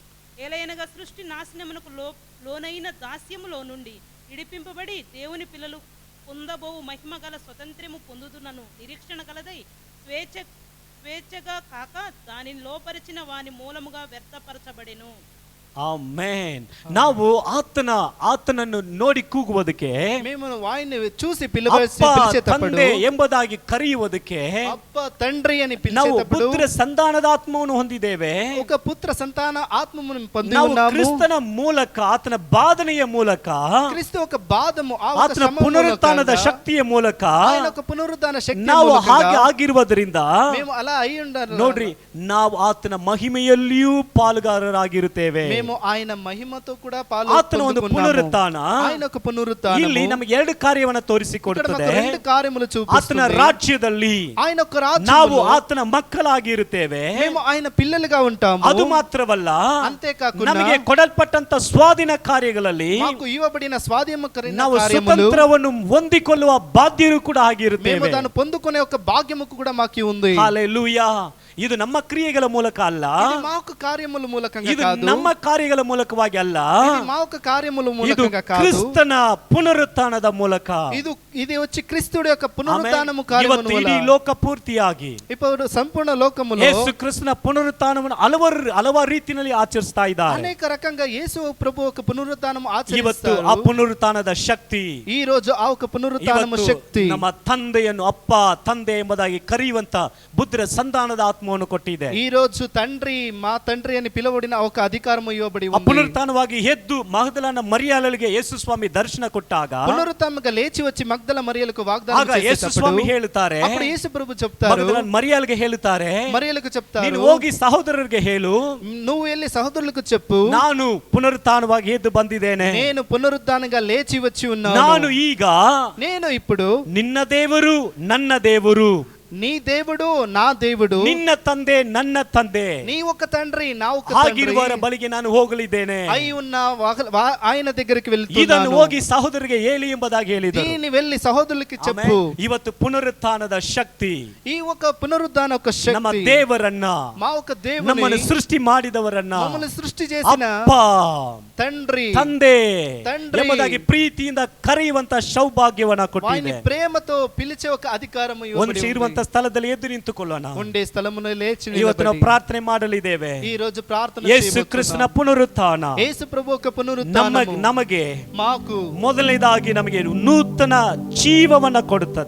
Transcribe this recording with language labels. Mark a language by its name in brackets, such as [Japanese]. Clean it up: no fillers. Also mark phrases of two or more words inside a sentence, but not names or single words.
[Telugu] ఏలయనగా సృష్టి నాశనమునకు లోనైన దాస్యములో నుండి విడిపింపబడి దేవుని పిల్లలు పొందబోవు మహిమ గల స్వతంత్రము పొందుతున్నను నిరీక్షణ కలదై స్వేచ్ఛగా కాక దానిని లోపరిచిన వాని మూలముగా వ్యర్థపరచబడెను. [Kannada] ಆಮೆನ್. ನಾವು ಆತನನ್ನು ನೋಡಿ ಕೂಗುವುದಕ್ಕೆ, [Telugu] మేము వాయిని చూసి పిలిచేటప్పుడు, [Kannada] ತಂದೆ ಎಂಬುದಾಗಿ ಕರೆಯುವುದಕ್ಕೆ, [Telugu] అప్ప తండ్రి అని [Kannada] ನಾವು [Telugu] పిలిచేటప్పుడు [Kannada] ಪುತ್ರ ಸಂತಾನದ ಆತ್ಮವನ್ನು ಹೊಂದಿದ್ದೇವೆ. [Telugu] ఒక పుత్ర సంతాన ఆత్మను పొంది [Kannada] ನಾವು [Telugu] ఉన్నాము. [Kannada] ಕ್ರಿಸ್ತನ ಮೂಲಕ, ಆತನ ಬಾಧನೆಯ ಮೂಲಕ, [Telugu] క్రీస్తు ఒక బాధము, [Kannada] ಆತನ ಪುನರುತ್ಥಾನದ ಶಕ್ತಿಯ ಮೂಲಕ, [Telugu] ఆయన ఒక పునరుత్థాన శక్తి [Kannada] ನಾವು ಮೂಲಕ ಹಾಗೆ ಆಗಿರುವುದರಿಂದ [Telugu] మేము ಅలా ಅయి ఉండాలి. [Kannada] ನೋಡ್ರಿ, ನಾವು ಆತನ ಮಹಿಮೆಯಲ್ಲಿಯೂ ಪಾಲುಗಾರರಾಗಿರುತ್ತೇವೆ. [Telugu] మేము ఆయన మహిమతో కూడా [Kannada] ಆತನ ಒಂದು ಪುನರುತ್ಥಾನ, [Telugu] ఆయన ఒక పునరుత్థానం [Kannada] ಇಲ್ಲಿ ನಮಗೆ ಎರಡು ಕಾರ್ಯವನ್ನು ತೋರಿಸಿಕೊಡುತ್ತದೆ. [Telugu] రెండు కార్యములు చూపిస్తుంది. [Kannada] ಆತನ ರಾಜ್ಯದಲ್ಲಿ [Telugu] ఆయన ఒక రాజ్యములో [Kannada] ನಾವು ಆತನ ಮಕ್ಕಳಾಗಿರುತ್ತೇವೆ. [Telugu] మేము ఆయన పిల్లలుగా ఉంటాము. [Kannada] ಅದು ಮಾತ್ರವಲ್ಲ, [Telugu] అంతేకాకుండా [Kannada] ನಮಗೆ ಕೊಡಲ್ಪಟ್ಟಂತ ಸ್ವಾಧೀನ ಕಾರ್ಯಗಳಲ್ಲಿ [Telugu] మాకు ఇవ్వబడిన స్వాధీనకరమైన [Kannada] ನಾವು [Telugu] కార్యములు, [Kannada] ಸ್ವತಂತ್ರವನ್ನು ಹೊಂದಿಕೊಳ್ಳುವ ಬಾಧ್ಯರು ಕೂಡ ಆಗಿರುತ್ತೇವೆ. [Telugu] మేము దాన్ని పొందుకునే ఒక భాగ్యము కూడా మాకు ఉంది. హల్లెలూయా. [Kannada] ಇದು ನಮ್ಮ ಕ್ರಿಯೆಗಳ ಮೂಲಕ ಅಲ್ಲ, [Telugu] ఇది మా యొక్క కార్యముల మూలకంగా [Kannada] ಇದು [Telugu] కాదు, [Kannada] ನಮ್ಮ ಕಾರ್ಯಗಳ ಮೂಲಕವಾಗಿ ಅಲ್ಲ, [Telugu] ఇది మా యొక్క కార్యముల [Kannada] ಇದು [Telugu] మూలకంగా కాదు, [Kannada] ಕ್ರಿಸ್ತನ ಪುನರುತ್ಥಾನದ ಮೂಲಕ. [Telugu] ఇది వచ్చి క్రీస్తుడి యొక్క పునరుత్థానము కార్యము [Kannada] ಇವತ್ತು ಇಡೀ ಲೋಕ ಪೂರ್ತಿಯಾಗಿ [Telugu] ఇప్పుడు సంపూర్ణ లోకములో [Kannada] ಯೇಸು ಕ್ರಿಸ್ತನ ಪುನರುತ್ಥಾನವನ್ನು ಹಲವಾರು ರೀತಿಯಲ್ಲಿ ಆಚರಿಸ್ತಾ ಇದ್ದಾರೆ. [Telugu] అనేక రకంగా యేసు ప్రభు ఒక పునరుత్థానం [Kannada] ಇವತ್ತು [Telugu] ఆచరిస్తారు. [Kannada] ಆ ಪುನರುತ್ಥಾನದ ಶಕ್ತಿ [Telugu] ఈ రోజు ఆ ఒక పునరుత్థానము [Kannada] ಇವತ್ತು [Telugu] శక్తి [Kannada] ನಮ್ಮ ತಂದೆಯನ್ನು ಅಪ್ಪ ತಂದೆ ಎಂಬುದಾಗಿ ಕರೆಯುವಂತ ಬುದ್ಧರ ಸಂಧಾನದ ಆತ್ಮವನ್ನು ಕೊಟ್ಟಿದೆ. [Telugu] ఈ రోజు తండ్రి మా తండ్రి అని పిలువబడిన ఒక అధికారము ఇవ్వబడి [Kannada] ಆ [Telugu] ఉంది. [Kannada] ಪುನರುತ್ಥಾನವಾಗಿ ಎದ್ದು ಮಗ್ದಲನ ಮರಿಯಾಳರಿಗೆ ಯೇಸು ಸ್ವಾಮಿ ದರ್ಶನ ಕೊಟ್ಟಾಗ [Telugu] పునరుత్థానంగా లేచి వచ్చి మగ్దల మరియలకు వాగ్దానం [Kannada] ಆಗ ಯೇಸು ಸ್ವಾಮಿ [Telugu] చేసేటప్పుడు [Kannada] ಹೇಳುತ್ತಾರೆ, [Telugu] అప్పుడు యేసు ప్రభు చెప్తారు, [Kannada] ಮಗ್ದಲನ ಮರಿಯಾಳಿಗೆ ಹೇಳುತ್ತಾರೆ, [Telugu] మరియలకు చెప్తారు, [Kannada] ನೀನು ಹೋಗಿ ಸಹೋದರರಿಗೆ ಹೇಳು, [Telugu] నువ్వు వెళ్ళి సహోదరులకు చెప్పు, [Kannada] ನಾನು ಪುನರುತ್ಥಾನವಾಗಿ ಎದ್ದು ಬಂದಿದ್ದೇನೆ, [Telugu] నేను పునరుత్థానంగా లేచి వచ్చి ఉన్నాను, [Kannada] ನಾನು ಈಗ [Telugu] నేను ఇప్పుడు [Kannada] ನಿನ್ನ ದೇವರು ನನ್ನ ದೇವರು, [Telugu] నీ దేవుడు నా దేవుడు, [Kannada] ನಿನ್ನ ತಂದೆ ನನ್ನ ತಂದೆ, [Telugu] నీ ఒక తండ్రి నా ఒక [Kannada] ಹಾಗಿರುವವರ [Telugu] తండ్రి [Kannada] ಬಳಿಗೆ ನಾನು ಹೋಗಲಿದ್ದೇನೆ, [Telugu] అయి ఉన్న ఆయన దగ్గరికి [Kannada] ಇದನ್ನು [Telugu] వెళ్తున్నాను, [Kannada] ಹೋಗಿ ಸಹೋದರಿಗೆ ಹೇಳಿ ಎಂಬುದಾಗಿ ಹೇಳಿದರು. [Telugu] దీన్ని వెళ్ళి సహోదరులకి చెప్పు. [Kannada] ಆಮೆನ್. ಇವತ್ತು ಪುನರುತ್ಥಾನದ ಶಕ್ತಿ [Telugu] ఈ ఒక పునరుద్ధాన ఒక [Kannada] ನಮ್ಮ [Telugu] శక్తి [Kannada] ದೇವರನ್ನ, [Telugu] మా ఒక దేవుని [Kannada] ನಮ್ಮನ್ನು ಸೃಷ್ಟಿ ಮಾಡಿದವರನ್ನ, [Telugu] మమ్మల్ని సృష్టి చేసిన [Kannada] ಅಪ್ಪ [Telugu] తండ్రి [Kannada] ತಂದೆ [Telugu] తండ్రి [Kannada] ಎಂಬುದಾಗಿ ಪ್ರೀತಿಯಿಂದ ಕರೆಯುವಂತ ಸೌಭಾಗ್ಯವನ್ನ [Telugu] వారిని [Kannada] ಕೊಟ್ಟಿದೆ. [Telugu] ప్రేమతో పిలిచే ఒక అధికారము [Kannada] ಒಂದು ಇರುವಂತ ಸ್ಥಳದಲ್ಲಿ ಎದ್ದು ನಿಂತುಕೊಳ್ಳೋಣ. [Telugu] ఉండే స్థలమున లేచి [Kannada] ಇವತ್ತು ನಾವು [Telugu] నిలబడి [Kannada] ಪ್ರಾರ್ಥನೆ ಮಾಡಲಿದ್ದೇವೆ. [Telugu] ఈ రోజు ప్రార్థన [Kannada] ಯೇಸು [Telugu] చేయబోతున్నాం. [Kannada] ಕ್ರಿಸ್ತನ ಪುನರುತ್ಥಾನ [Telugu] యేసు ప్రభు ఒక పునరుత్థానము [Kannada] ನಮಗೆ [Telugu] మాకు [Kannada] ಮೊದಲನೇದಾಗಿ ನಮಗೆ ನೂತನ ಜೀವವನ್ನ ಕೊಡುತ್ತದೆ.